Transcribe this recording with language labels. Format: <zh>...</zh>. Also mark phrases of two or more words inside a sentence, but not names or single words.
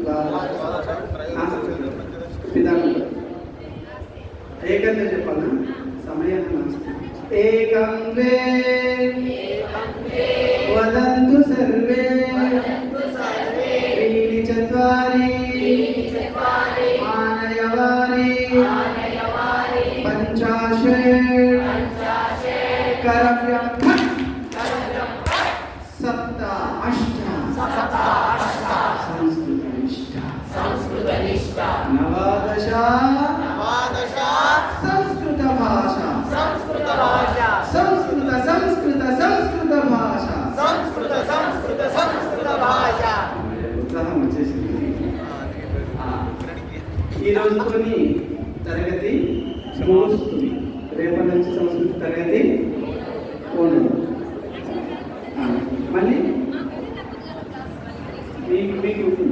<te>ఏకంగా చెప్పాలా సమయం</te> <sa>ఏకం వే వదంతు సర్వే त्रीणि चत्वारि आनयवानि पञ्चाशत् द्रव्यं सप्त अष्ट संस्कृतनिष्ठ नवदश संस्कृत भाषा संस्कृत भाषा</sa> <te>ఉత్సాహం వచ్చేసింది. ఈ రోజుతోని తరగతి ముగుస్తుంది. రేపటి నుంచి సంస్కృత తరగతి ఉండదు. మళ్ళీ మీకు ఉంటుంది.</te>